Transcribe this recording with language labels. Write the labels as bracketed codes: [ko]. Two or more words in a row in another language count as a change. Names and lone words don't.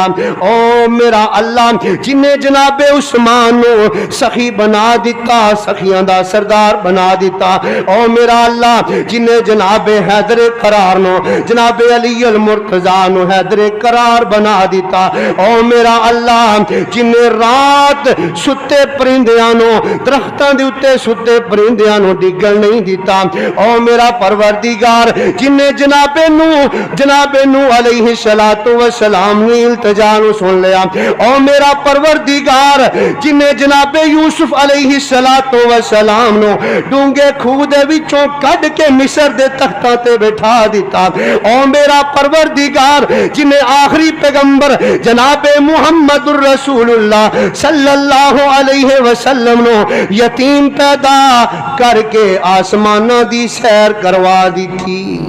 [pa] او میرا اللہ جن نے جناب عثمان نو سخی بنا دیتا, سخیاں دا سردار بنا دیتا. او میرا اللہ جن نے جناب حیدر قرار نو جناب علی المرتضی نو حیدر قرار بنا دیتا. او میرا اللہ جن نے رات ستے پرندیاں نو درختاں دے اوتے ستے پرندیاں نو ڈگن نہیں دیتا. او میرا پروردگار جن نے جناب نو علیہ السلام نے التجا نو سن لیا. او میرا پروردگار جن نے جناب یوسف علیہ السلام نو ڈونگے کھو دے وچوں کڈ کے مصر دے تختاں تے بٹھا دیتا. او میرا پروردگار جن نے آخری پیغمبر جناب محمد الرسول اللہ صلی اللہ علیہ وسلم نو یتیم پیدا کر کے آسماناں دی سیر کروا دی تھی.